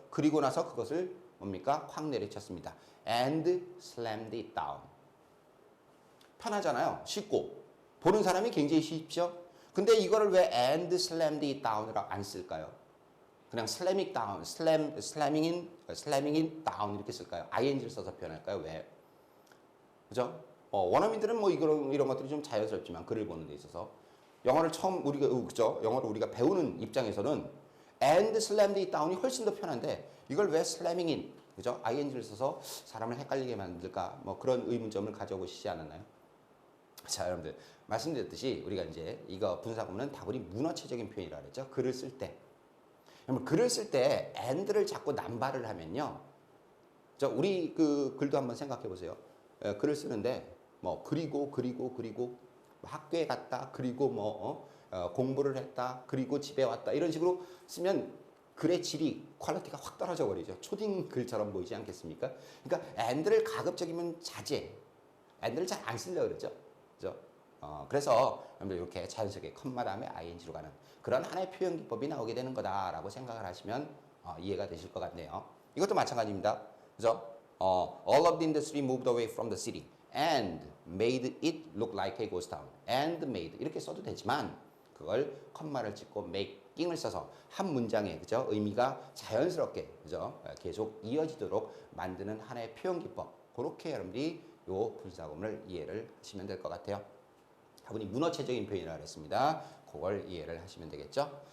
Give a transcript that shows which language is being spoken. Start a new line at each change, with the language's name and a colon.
Korean: 그리고 나서 그것을 뭡니까? 확 내리쳤습니다.
English: and slammed it down.
Korean: 편하잖아요. 쉽고. 보는 사람이 굉장히 쉽죠? 근데 이거를 왜
English: and slammed it down
Korean: 이라고 안 쓸까요? 그냥
English: slam it down, slamming it down
Korean: 이렇게 쓸까요? ing를 써서 표현할까요? 왜? 그죠? 원어민들은 뭐 이런 것들이 좀 자연스럽지만 글을 보는 데 있어서 영어를 처음 그죠? 영어를 우리가 배우는 입장에서는
English: and slammed it down
Korean: 이 훨씬 더 편한데 이걸 왜
English: slamming it,
Korean: 그죠? ing를 써서 사람을 헷갈리게 만들까? 뭐 그런 의문점을 가져보시지 않았나요? 자, 여러분들 말씀드렸듯이 우리가 이제 이거 분사구문은 다분히 문어체적인 표현이라고 그랬죠. 글을 쓸 때. 그러면 글을 쓸 때 and를 자꾸 남발을 하면요. 우리 그 글도 한번 생각해 보세요. 글을 쓰는데 뭐 그리고 학교에 갔다 그리고 뭐 공부를 했다 그리고 집에 왔다 이런 식으로 쓰면 글의 질이 퀄리티가 확 떨어져 버리죠. 초딩 글처럼 보이지 않겠습니까? 그러니까 and를 가급적이면 자제. and를 잘 안 쓰려고 그러죠. 그죠? 그래서 이렇게 자연스럽게 컴마 다음에 ing로 가는 그런 하나의 표현 기법이 나오게 되는 거다라고 생각을 하시면 이해가 되실 것 같네요. 이것도 마찬가지입니다. 그죠?
English: All of the industry moved away from the city and made it look like a ghost town. and made
Korean: 이렇게 써도 되지만 그걸 컴마를 찍고 making을 써서 한 문장에 그죠? 의미가 자연스럽게 그죠? 계속 이어지도록 만드는 하나의 표현 기법. 그렇게 여러분들이 요 분사구문을 이해를 하시면 될 것 같아요. 다분히 문어체적인 표현이라고 했습니다. 그걸 이해를 하시면 되겠죠.